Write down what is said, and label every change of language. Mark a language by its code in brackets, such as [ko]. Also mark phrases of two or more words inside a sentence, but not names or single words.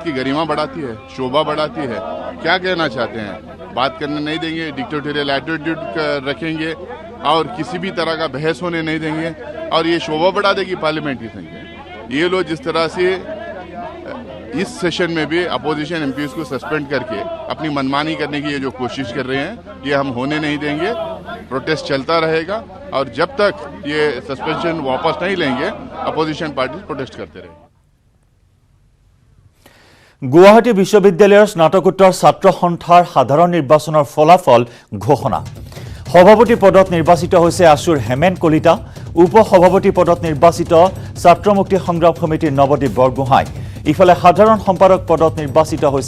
[hi] की गरिमा बढ़ाती है शोभा बढ़ाती है क्या कहना चाहते हैं बात करने नहीं देंगे [en] dictatorial attitude [hi] रखेंगे और किसी भी तरह का बहस होने नहीं देंगे और ये शोभा बढ़ा देगी पार्लियामेंट की संख्या ये लोग जिस तरह से इस सेशन में भी [en] opposition MPs [hi] को सस्पेंड करके अपनी मनमानी करने की ये जो कोशिश कर रहे हैं ये हम होने नहीं देंगे प्रोटेस्ट चलता रहेगा और जब तक ये सस्पेंशन वापस नहीं लेंगे [en] opposition party [hi] प्रोटेस्ट करते रहेंगे [as] গুৱাহাটী বিশ্ববিদ্যালয়ৰ স্নাতকোত্তৰ ছাত্ৰ সন্থাৰ সাধাৰণ নিৰ্বাচনৰ ফলাফল ঘোষণা সভাপতি পদত নিৰ্বাচিত হৈছে আছুৰ হেমেন কলিতা উপ-সভাপতি পদত নিৰ্বাচিত ছাত্ৰ মুক্তি সংগ্ৰাম সমিতিৰ নৱদীপ বৰগোহাঁই ইফালে সাধাৰণ সম্পাদক পদত নিৰ্বাচিত হৈছে